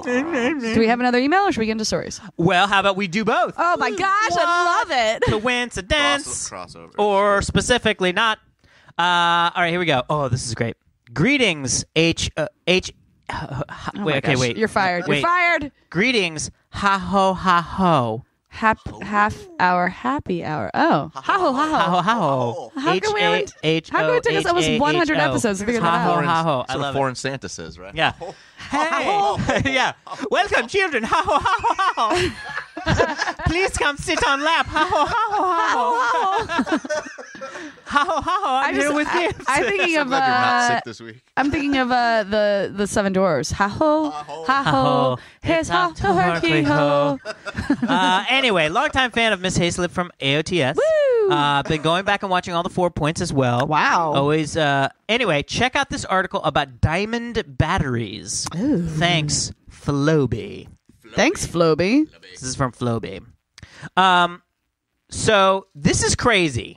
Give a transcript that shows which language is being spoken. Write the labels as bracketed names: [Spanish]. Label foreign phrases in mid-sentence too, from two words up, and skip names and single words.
[English] Do we have another email or should we get into stories? Well, how about we do both? Oh my gosh, I love it. Coincidence. Crossover. Or specifically not. All right, here we go. Oh, this is great. Greetings, wait, my gosh. wait. You're fired. Wait. You're fired. Greetings, ha ho ha ho. Half hour happy hour. Oh. Ha ho ha Ha ho ho. ha ho. How come we haven't- how come it took us almost 100 episodes to figure that Ha ho out? ha ho. I That's what love foreign Santa says, right? it. Yeah. Hey. Yeah. Welcome, children. Ha ho ha ho ha ho. Please come sit on lap. Ha ho ha ho ha ho. Ha ho ha ho. I'm here with you. I'm thinking I'm of glad you're not sick this week. I'm thinking of the Seven Dwarfs. Ha ho, ha ho, his ha ho, herky ho. Anyway, longtime fan of Miss Hayslip from AOTS. Woo! Been going back and watching all the 4 points as well. Wow. Always. Anyway, check out this article about diamond batteries. Thanks, Floby. Thanks, Floby. This is from Floby. So this is crazy.